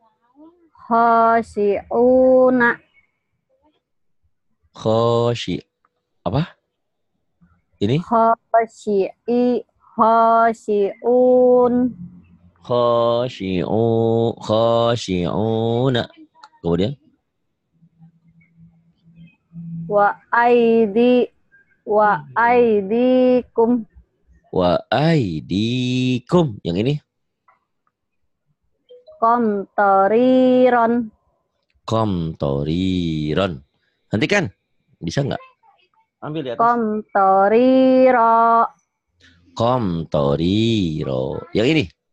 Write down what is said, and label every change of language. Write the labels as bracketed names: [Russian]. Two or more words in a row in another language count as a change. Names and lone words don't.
[Arabic] khosyi'una [Indonesian] khosyi apa? Ini [Arabic] khosyi'un khosyi'una. Kemudian wa aidi wa aidikum wa aidikum. [Indonesian] Yang ini [Arabic] qamtariron komtoriron. Hentikan. [Indonesian] Bisa nggak? Ambil di atas. [Arabic] qamtariro Komtoriro. [Indonesian] Yang ini